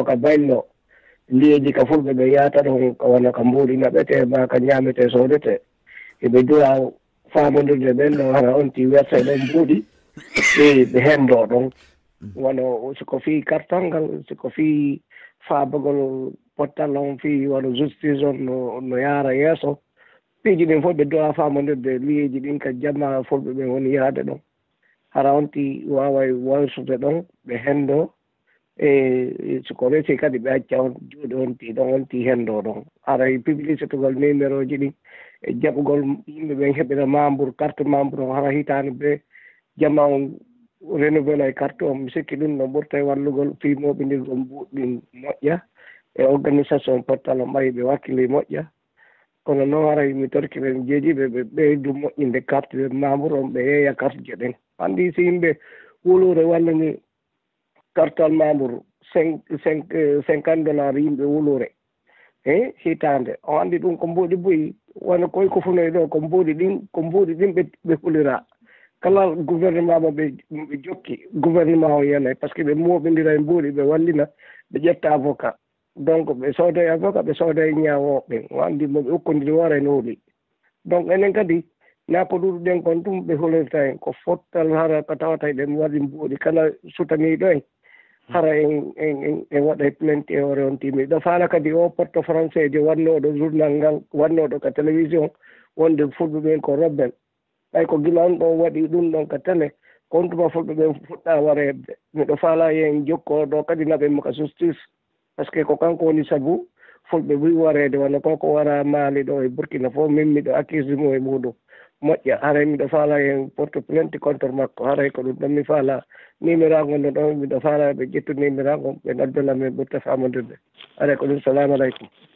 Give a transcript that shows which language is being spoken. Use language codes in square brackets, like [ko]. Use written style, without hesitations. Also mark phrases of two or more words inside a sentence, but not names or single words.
[ff] ka baylo liyeji ka fulɓe ɓe yata ɗon wona ka mbuuɗi naɓete ma ka ñamete sodete eɓe duwa famodirde ɓen ɗo hara on ti werse ɗon mbuuɗi ɓe hendo ɗon wono siko fi cartal ngal siko fi faabagol pottal on fi wono justice on no yaara yeeso piiji ɗin fof ɓe duwa famodirde liyeji ɗin ka jamma fulɓe ɓe woni yaade ɗon hara on ti wawa walsude ɗon ɓe hendo siko resi kadi ɓe acca on juuɗe on ti hendo ɗon haray publicité gol numéro ji ɗin e jaɓugol yimɓe ɓen heɓira [fr] membre carte membre [ff] on hara hitande ɓe jama on renouvela e carte on mi sikki ɗum no ɓurta e wallugol fi moɓidirgol mbuɗɗin moƴƴa e organisation portal on ɓayi ɓe wakkili moƴƴa kono noon haray mi torki ɓe jeejiɓe ɓe ɓeydu moƴƴinde carte ɓe membre on ɓe yeeya carte je ɗen andi si yimɓe wulure wallani cartal membre 50 $ yimɓe wulure hitande o andi ɗum ko mbuuɗi boyi wona koye ko funoy ɗo ko mbuuɗi ɗin ɓe hulira kala gouvernement mo ɓe jokki gouvernement o yenay [fr] par ce que [ff] ɓe moɓidira e mbuuɗi ɓe wallina ɓe ƴetta avocat donc ɓe sooda e avocat ɓe sooda e ñawoɓe o andi moɓe ukkodiri woore no huuɗi donc enen kadi na ko ɗuɗuɗen kon ɗum ɓe hulirta en ko fottal hara ko tawata ɗen waɗi mbuuɗi kala sutaniɗo en hara en waɗa plainte e hoore on timi ɗo faala kadi o [fr] porte français [ff] je wannoɗo journal ngal wannoɗo ka télévision wonde fulɓe ɓen ko robbel ɓay ko gila on ɗon waɗi ɗum ɗon ka télé kon tuma fulɓe ɓen fuɗɗa wareede miɗo faala yen jokkoɗo kadi naɓe mo ka justice [fr] par ce que [ff] ko kanko woni sabu fulɓe wi wareede wona konko wara maali ɗo e Burkina fof min miɗo accuse mo e muɗum moƴƴa haray miɗo faala hen [fr] porte plainte contre [ff] makko haray ko ɗum ɗon mi faala numéro ngon ɗon miɗo faala ɓe ƴettu numéro ngon ɓe noddola men ɓurta famodirde haray ko ɗum [ar] السلام عليكم